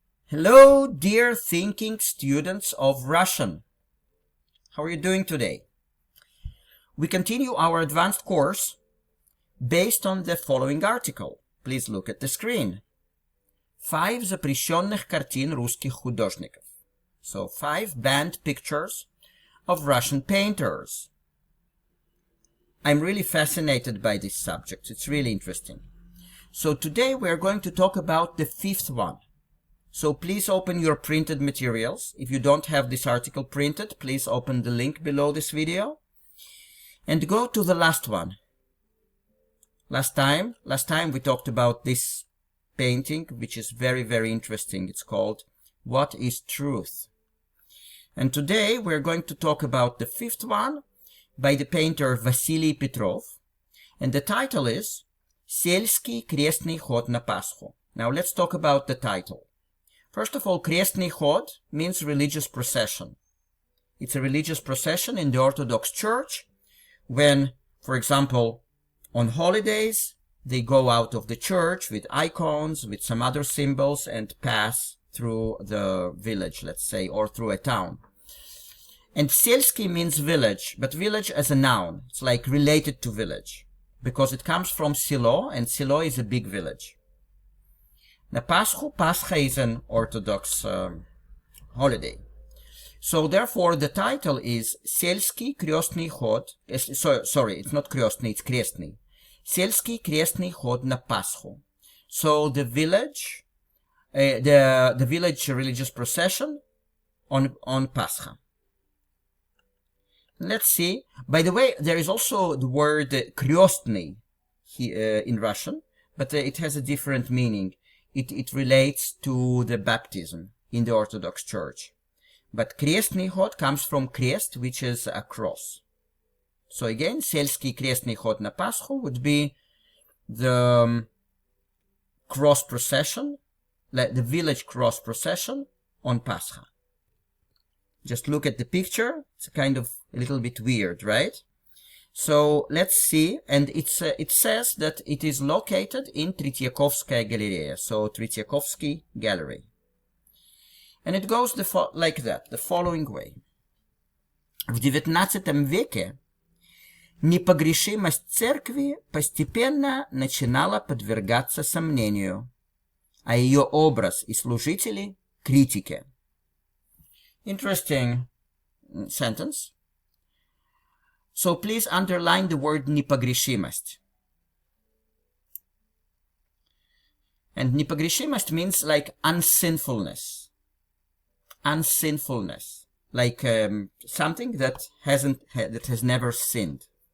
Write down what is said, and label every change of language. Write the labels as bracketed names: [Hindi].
[English] Hello, dear thinking students of Russian. How are you doing today? We continue our advanced course based on the following article. Please look at the screen. [Russian] 5 запрещенных картин русских художников. [English] So 5 banned pictures of Russian painters. I'm really fascinated by this subject. It's really interesting. So today we are going to talk about the 5th one. So please open your printed materials. If you don't have this article printed, please open the link below this video and go to the last one. Last time we talked about this painting, which is very, very interesting. It's called What is Truth? And today we're going to talk about the 5th one by the painter Vasily Petrov. And the title is [Russian] Сельский крестный ход на Пасху. [English] Now let's talk about the title. First of all, [Russian] крестный ход [English] means religious procession. It's a religious procession in the Orthodox Church when, for example, on holidays, they go out of the church with icons, with some other symbols, and pass through the village, let's say, or through a town. And сельский means village, but village as a noun. It's like related to village, because it comes from selo, and selo is a big village. Now, Pascha is an Orthodox holiday. So, therefore, the title is [Russian] Сельский крестный ход. [English] Sorry, it's not крестный, it's крестный. [Russian] Сельский крестный ход на Пасху. [English] So, the village, the village religious procession on Pascha. Let's see. By the way, there is also the word крестный in Russian, but it has a different meaning. It relates to the baptism in the Orthodox Church. But [Russian] крестный ход [English] comes from крест, which is a cross. So again, [Russian] сельский крестный ход на Пасху [English] would be the cross procession, like the village cross procession on Pascha. Just look at the picture. It's kind of a little bit weird, right? So let's see, and it says that it is located in Tretyakovskaya Galleria, so Tretyakovsky Gallery. And it goes like that, the following way. [Russian] В XIX веке непогрешимость церкви постепенно начинала подвергаться сомнению, а ее образ и служители – критике. [English] Interesting sentence. So please underline the word непогрешимость. And непогрешимость means like unsinfulness. Unsinfulness. Like something that has never sinned.